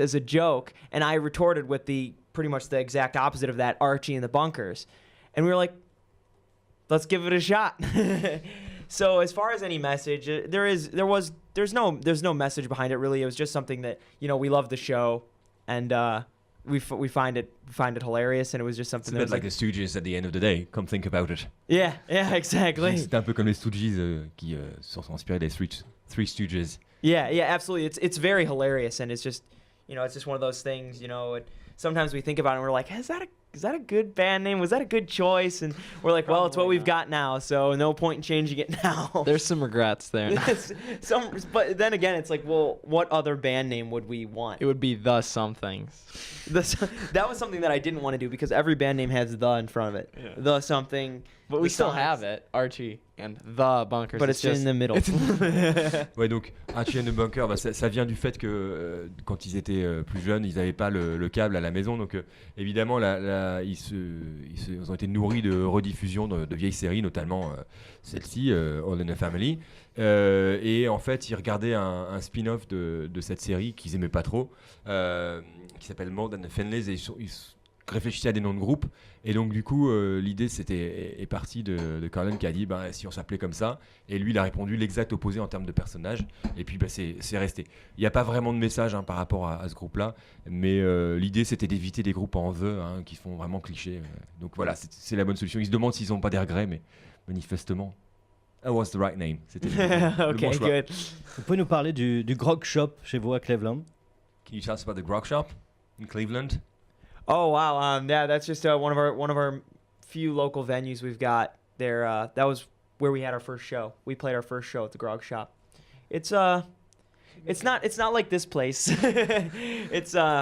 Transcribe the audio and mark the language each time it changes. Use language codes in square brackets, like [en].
[en] as a joke, and I retorted with pretty much the exact opposite of that, Archie and the Bunkers, and we were like, "Let's give it a shot." So as far as any message, there's no message behind it really. It was just something that we love the show, and we find it hilarious, and it was just something. It's a bit like the Stooges at the end of the day. Come think about it. Yeah, exactly. [fr] C'est un peu comme les Stooges qui sont inspirés des Three Stooges. [en] Yeah, absolutely. It's very hilarious, and it's just it's just one of those things. Sometimes we think about it and we're like, is that a good band name? Was that a good choice? And we're like, well, it's what we've got now, so no point in changing it now. There's some regrets there. But then again, it's like, well, what other band name would we want? It would be The Somethings. That was something that I didn't want to do because every band name has The in front of it. Yeah. The something. But we still have it, Archie and the bunkers. But it's in the middle. [fr] Ouais, donc Archie and the Bunker, bah, ça vient du fait que quand ils étaient plus jeunes, ils n'avaient pas le câble à la maison. Donc évidemment, ils ont été nourris de rediffusions de vieilles séries, notamment celle-ci, All in the Family. Et en fait, ils regardaient un spin-off de cette série qu'ils aimaient pas trop, qui s'appelle More Than the Fenleys, et ils réfléchissaient à des noms de groupes. Et donc du coup, l'idée est partie de Carlin, qui a dit si on s'appelait comme ça. Et lui, il a répondu l'exact opposé en termes de personnage. Et puis c'est resté. Il n'y a pas vraiment de message par rapport à ce groupe-là, mais l'idée c'était d'éviter des groupes en the qui font vraiment cliché. Donc voilà, c'est la bonne solution. Ils se demandent s'ils n'ont pas des regrets, mais manifestement, [en] that was the right name. [fr] C'était le [en] Okay, [fr] bon choix. [en] good. [fr] Vous pouvez nous parler du grog shop chez vous à Cleveland? [en] Can you tell us about the grog shop in Cleveland? Oh wow, yeah, that's just one of our few local venues we've got there. That was where we had our first show. We played our first show at the Grog Shop. It's not like this place. It's